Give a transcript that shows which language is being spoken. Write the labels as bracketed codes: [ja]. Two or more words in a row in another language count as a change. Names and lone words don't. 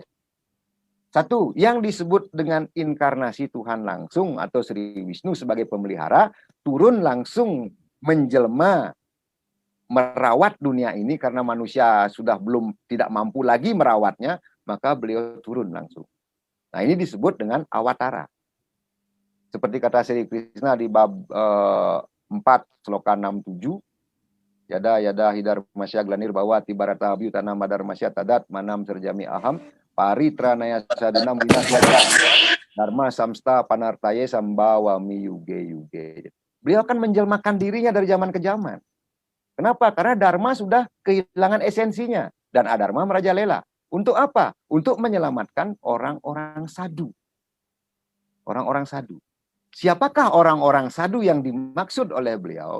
[id] Satu, yang disebut dengan inkarnasi Tuhan langsung atau Sri Wisnu sebagai pemelihara, turun langsung menjelma merawat dunia ini karena manusia sudah tidak mampu lagi merawatnya, maka beliau turun langsung. Nah ini disebut dengan awatara. Seperti kata Sri Krishna di bab 4 sloka 67, [sa] Yada yada hidar masya glanir bawa tibarata abhyutana madar masya tadat manam serjami aham paritranaya sadunam winasya dharma samsta panartaye sambawami yuge yuge. [id] Beliau akan menjelmakan dirinya dari zaman ke zaman. Kenapa? Karena dharma sudah kehilangan esensinya dan adharma merajalela. Untuk apa? Untuk menyelamatkan orang-orang sadhu. Orang-orang sadhu. Siapakah orang-orang sadhu yang dimaksud oleh beliau?